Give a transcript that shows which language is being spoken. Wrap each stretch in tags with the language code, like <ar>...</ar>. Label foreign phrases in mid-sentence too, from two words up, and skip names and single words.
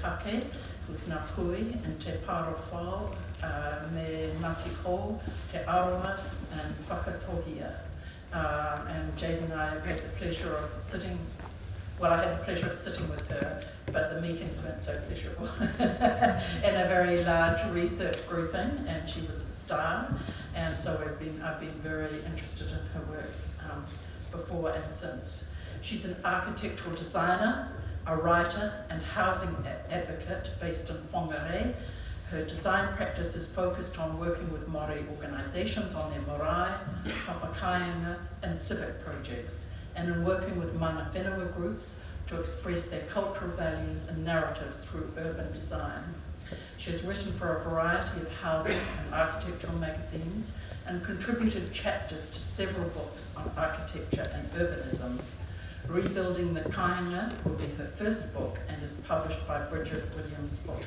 <en>Kake, who's Ngā Kui, and Te Paro Whao, me Ngāti Ko, Te Aroa, and Whakatohia. And Jade and I had the pleasure of sitting, well, I had the pleasure of sitting with her, but the meetings weren't so pleasurable, in a very large research grouping, and she was a star, and so I've been very interested in her work before and since. She's an architectural designer, a writer, and housing advocate based in Whangarei. Her design practice is focused on working with Māori organisations on their</en> <mi>marae, papakāinga,</mi> <en>and civic projects, and in working with</en> <mi>mana whenua</mi> <en>groups to express their cultural values and narratives through urban design. She has written for a variety of housing and architectural magazines and contributed chapters to several books on architecture and urbanism. Rebuilding the Kāinga will be her first book and is published by Bridget Williams Books.</en>